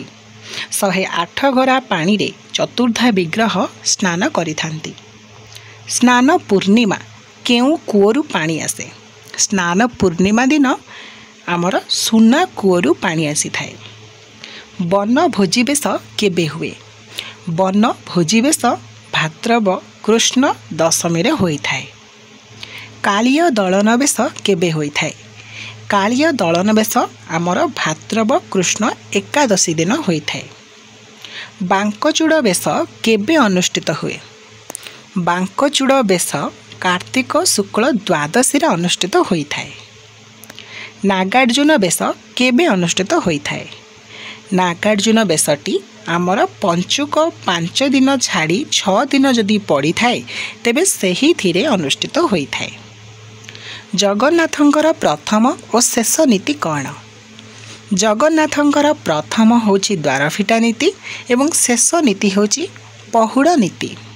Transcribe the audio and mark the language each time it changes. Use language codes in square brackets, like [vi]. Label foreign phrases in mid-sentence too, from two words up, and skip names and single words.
[or] 108 ଗରା ପାଣି ରେ ଚତୁର୍ଦ୍ଧା ବିଗ୍ରହ ସ୍ନାନ କରିଥାନ୍ତି। ସ୍ନାନ ପୂର୍ଣ୍ଣିମା କେଉଁ କୂଅରୁ ପାଣି ଆସେ? ସ୍ନାନ ପୂର୍ଣ୍ଣିମା ଦିନ ଆମର ସୁନା କୂଅରୁ ପାଣି ଆସି ଥାଏ। ବନ ଭୋଜି ବେଶ କେବେ ହୁଏ? ବନ ଭୋଜି ବେଶ ଭାଦ୍ରବ କୃଷ୍ଣ ଦଶମୀ ରେ ହୋଇ ଥାଏ। କାଳିୟ ଦଳନ ବେଶ କେବେ ହୋଇ ଥାଏ? କାଳିୟ ଦଳନ ବେଶ ଆମର ଭାଦ୍ରବ କୃଷ୍ଣ ଏକାଦଶୀ ଦିନ ହୋଇ ଥାଏ। ବାଙ୍କଚୂଡ଼ ବେଶ କେବେ ଅନୁଷ୍ଠିତ ହୁଏ? ବାଙ୍କଚୂଡ଼ ବେଶ କାର୍ତ୍ତିକ ଶୁକ୍ଳ ଦ୍ୱାଦଶୀ ରେ ଅନୁଷ୍ଠିତ ହୋଇ ଥାଏ। ନାଗାର୍ଜ୍ଜୁନ ବେଶ କେବେ ଅନୁଷ୍ଠିତ ହୋଇ ଥାଏ? ନାଗାର୍ଜ୍ଜୁନ ବେଶଟି ଆମର ପଞ୍ଚୁକ 5 ଦିନ ଛାଡ଼ି 6 ଦିନ ଯଦି ପଡ଼ି ଥାଏ ତେବେ ସେହି ଥିରେ ଅନୁଷ୍ଠିତ ହୋଇ ଥାଏ। ଜଗନ୍ନାଥଙ୍କର ପ୍ରଥମ ଆଉ ଶେଷ ନୀତି କଅଣ? ଜଗନ୍ନାଥଙ୍କର ପ୍ରଥମ ହେଉଛି ଦ୍ୱାରଫିଟା ନୀତି ଏବଂ ଶେଷ ନୀତି ହେଉଛି ପହୁଡ଼ ନୀତି।